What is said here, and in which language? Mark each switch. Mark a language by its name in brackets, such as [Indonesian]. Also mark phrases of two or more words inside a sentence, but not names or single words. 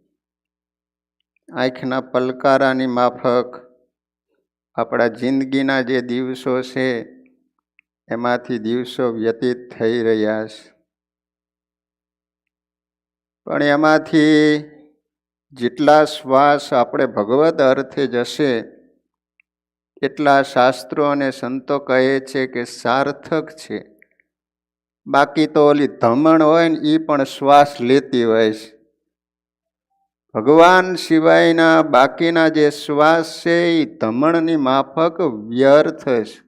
[Gujarati] આંખના પલકારાની માફક આપણા જિંદગીના જે દિવસો છે એમાંથી દિવસો વ્યતીત થઈ રહ્યા છે। પણ એમાંથી જેટલા શ્વાસ આપણે ભગવત અર્થે જશે એટલા શાસ્ત્રો અને સંતો કહે છે કે સાર્થક છે। બાકી તો ઓલી ધમણ હોય ને એ પણ શ્વાસ લેતી હોય છે। ભગવાન સિવાયના બાકીના જે શ્વાસ છે એ ધમણની માફક વ્યર્થ છે।